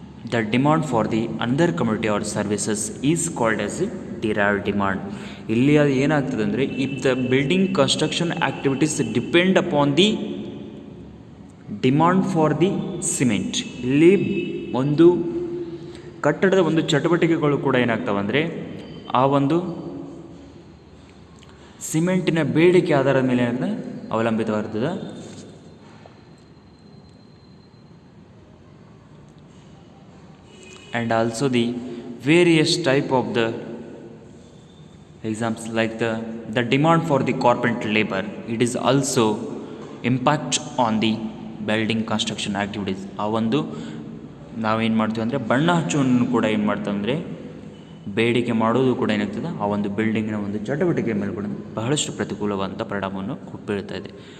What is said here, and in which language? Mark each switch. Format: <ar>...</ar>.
<en>The demand for the another commodity or services is called as a derived demand.</en> <kn>ಇಲ್ಲಿ ಅದು ಏನಾಗ್ತದೆ ಅಂದರೆ,</kn> <en>If the building construction activities depend upon the demand for the cement.</en> <kn>ಇಲ್ಲಿ ಒಂದು ಕಟ್ಟಡದ ಒಂದು ಚಟುವಟಿಕೆಗಳು ಕೂಡ ಏನಾಗ್ತವೆ ಅಂದರೆ, ಆ ಒಂದು ಸಿಮೆಂಟಿನ ಬೇಡಿಕೆ ಆಧಾರದ ಮೇಲೆ ಏನಾಗ್ತದೆ ಅವಲಂಬಿತವಾಗಿರ್ತದೆ.</kn> <en>And also the various type of the examples like the demand for the carpenter labor, it is also impact on the building construction activities.</en> <kn>ಆ ಒಂದು ನಾವೇನು ಮಾಡ್ತೀವಿ ಅಂದರೆ, ಬಣ್ಣ ಹಚ್ಚುವನ್ನು ಕೂಡ ಏನು ಮಾಡ್ತೀವಿ ಅಂದರೆ ಬೇಡಿಕೆ ಮಾಡೋದು ಕೂಡ ಏನಾಗ್ತದೆ ಆ ಒಂದು ಬಿಲ್ಡಿಂಗಿನ ಒಂದು ಚಟುವಟಿಕೆ ಮೇಲೆ ಕೂಡ ಬಹಳಷ್ಟು ಪ್ರತಿಕೂಲವಾದಂಥ ಪರಿಣಾಮವನ್ನು ಬೀಳ್ತಾ ಇದೆ.</kn>